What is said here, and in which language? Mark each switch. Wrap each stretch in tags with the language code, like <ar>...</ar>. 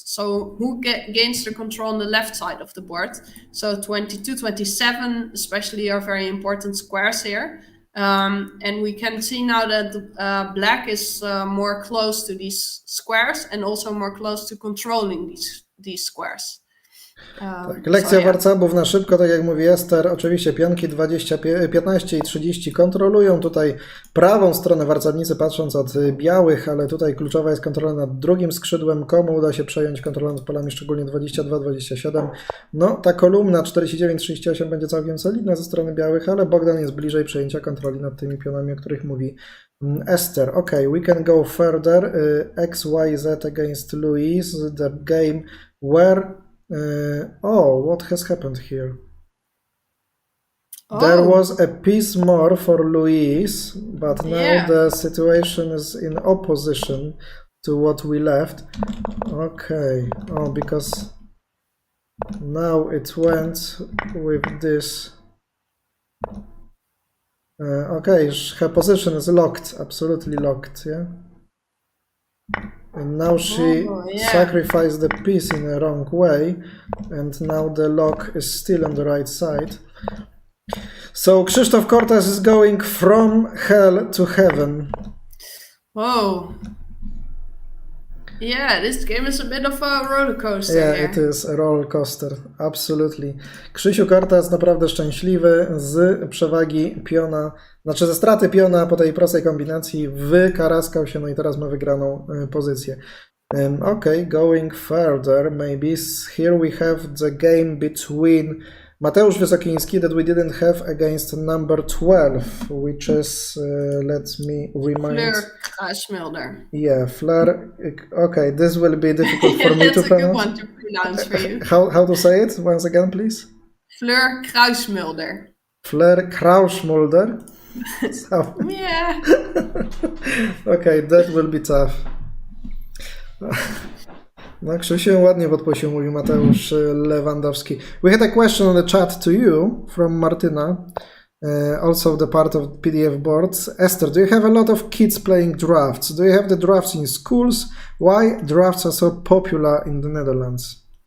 <en>So who gains the control on the left side of the board? So 22, 27 especially are very important squares here. And we can see now that black is more close to these squares and also more close to controlling these squares.</en> <pl>Tak, lekcja warcabów na szybko, tak jak mówi Ester, oczywiście pionki 15 i 30 kontrolują tutaj prawą stronę warcabnicy, patrząc od białych, ale tutaj kluczowa jest kontrola nad drugim skrzydłem. Komu uda się przejąć kontrolę nad polami, szczególnie 22-27. No, ta kolumna 49-38 będzie całkiem solidna ze strony białych, ale Bogdan jest bliżej przejęcia kontroli nad tymi pionami, o których mówi Ester.</pl> <en>Ok, we can go further. XYZ against Louis, the game where what has happened here? There was a piece more for Louise, but now the situation is in opposition to what we left. Okay, because now it went with this. Okay, her position is locked, absolutely locked, yeah? And now she sacrificed the piece in a wrong way, and now the lock is still on the right side. So Krzysztof Kortas is going from hell to heaven. Whoa. Yeah, this game is a bit of a roller coaster. Yeah, here. it is a roller coaster, absolutely.</en> <pl>Krzysiu Kortas naprawdę szczęśliwy z przewagi piona, znaczy ze straty piona po tej prostej kombinacji wykaraskał się, no i teraz ma wygraną pozycję.</pl> <en>Okay, going further, maybe here we have the game between Mateusz Wysokiński that we didn't have against number 12, which is, let me remind... Fleur Kruismulder. Yeah, Fleur. Okay, this will be difficult for me to pronounce. That's a good one to pronounce for you. How to say it? Once again, please. Fleur Kruismulder. Fleur Kruismulder? So. Yeah. Okay, that will be tough.</en> <pl>No, Krzysiu ładnie podpuścił, mówi Mateusz Lewandowski.</pl> <en>We had a question on the chat to you from Martyna, also the part of PDF boards. Esther, do you have a lot of kids playing drafts? Do you have the drafts in schools? Why drafts are so popular in the Netherlands?</en>